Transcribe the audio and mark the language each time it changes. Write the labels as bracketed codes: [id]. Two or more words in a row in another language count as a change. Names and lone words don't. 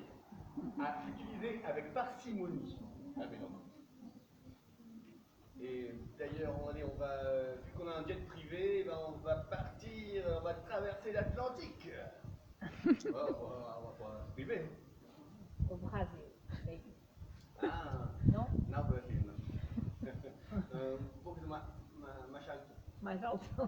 [fr] À utiliser avec parcimonie la mélancolie. Et d'ailleurs, on va, vu qu'on a un jet privé, ben on va partir, on va traverser l'Atlantique. On va pas se priver. Au Brésil. Ah, Non? [pt] não, Brasil, não. Um pouco mais alto. Mais alto.